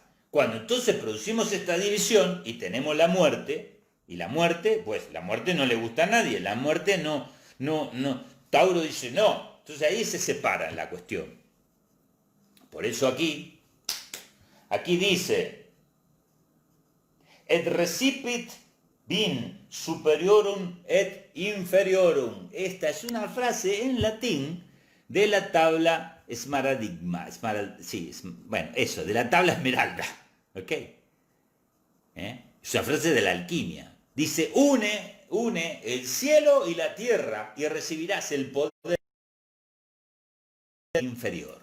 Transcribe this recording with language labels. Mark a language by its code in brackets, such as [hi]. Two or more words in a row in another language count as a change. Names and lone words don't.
[es] Cuando entonces producimos esta división y tenemos la muerte, y la muerte, pues la muerte no le gusta a nadie, la muerte no, Tauro dice no, entonces ahí se separa la cuestión. Por eso aquí dice, [la] et recipit bin superiorum et inferiorum. [es] Esta es una frase en latín de la tabla de la tabla esmeralda, ¿ok? Es una frase de la alquimia. Dice, une el cielo y la tierra y recibirás el poder inferior.